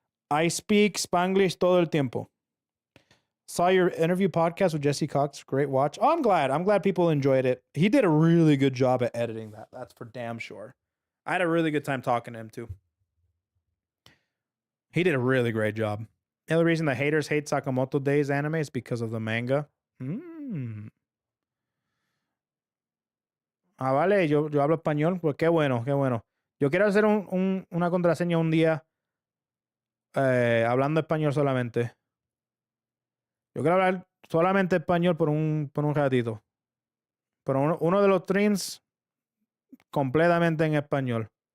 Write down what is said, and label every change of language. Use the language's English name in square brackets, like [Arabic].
[English] I speak Spanglish [Spanish] todo el tiempo. [English] Saw your interview podcast with Jesse Cox. Great watch. Oh, I'm glad. I'm glad people enjoyed it. He did a really good job at editing that. That's for damn sure. I had a really good time talking to him too. He did a really great job. The only reason the haters hate Sakamoto Days anime is because of the manga. [Spanish] Ah, vale, yo hablo español. Pues qué bueno, qué bueno. Yo quiero hacer una contraseña un día hablando español solamente. Yo quiero hablar solamente español por un ratito. Pero uno de los streams completamente en español.